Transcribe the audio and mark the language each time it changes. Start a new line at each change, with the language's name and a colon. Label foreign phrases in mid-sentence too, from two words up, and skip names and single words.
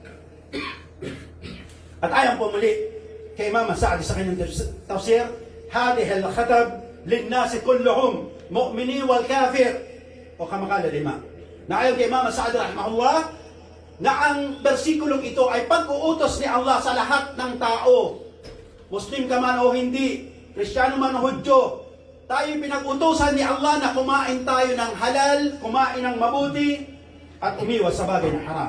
Filipino: At ayon po muli kay Imam Sa'di sa kanyang tafsir,
Arabic: هذا الخطاب للناس كلهم مؤمن والكافر, o كما قال لما.
Filipino: Na ayon kay Imam Sa'di rahimahullah, na ang bersikulong ito ay pag-uutos ni Allah sa lahat ng tao, Muslim ka man o hindi, Kristiyano man o Hudyo, tayo pinag-utusan ni Allah na kumain tayo ng halal, kumain ng mabuti, at umiwas sa bagay na haram.